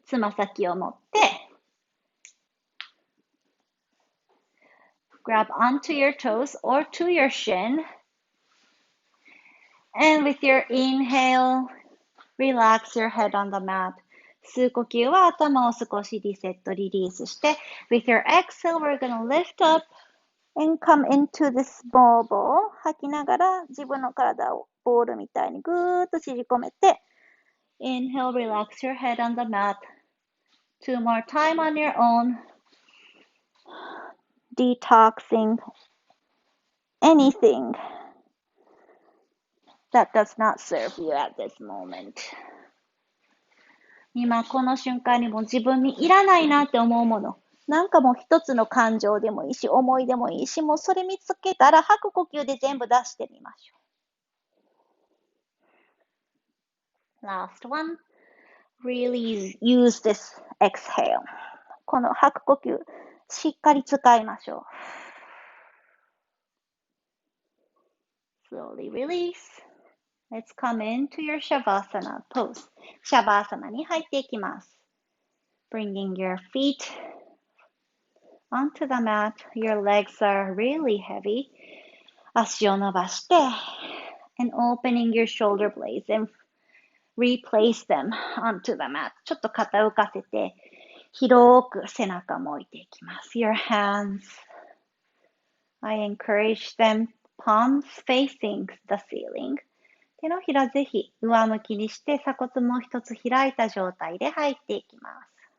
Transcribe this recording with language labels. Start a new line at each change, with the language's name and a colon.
Japanese: つま先を持って、
English: grab onto your toes or to your shin. And with your inhale, relax your head on the mat.
Japanese: 吸う呼吸は頭を少しリセット、リリースして、
English: with your exhale, we're gonna lift up and come into this small ball.
Japanese: 吐きながら自分の体をボールみたいにぐーっと縮こめて、
English: inhale, relax your head on the mat. Two more time on your own. Detoxing anything that does not serve you at this moment.
Japanese: 今この瞬間にも自分にいらないなって思うもの。なんかもう一つの感情でもいいし、思いでもいいし、もうそれ見つけたら吐く呼吸で全部出してみましょう。
English: Last one. Really use this exhale.
Japanese: この吐く呼吸、しっかり使いましょう。
English: Slowly release. Let's come into your shavasana pose.
Japanese: シャバーサナに入っていきます。
English: Bringing your feet onto the mat. Your legs are really heavy.
Japanese: 足を伸ばして、
English: and opening your shoulder blades and replace them onto the mat.
Japanese: ちょっと肩を浮かせて、広く背中も置いていきます。
English: Your hands, I encourage them, palms facing the ceiling.
Japanese: 手のひらぜひ上向きにして鎖骨も一つ開いた状態で入っていきます。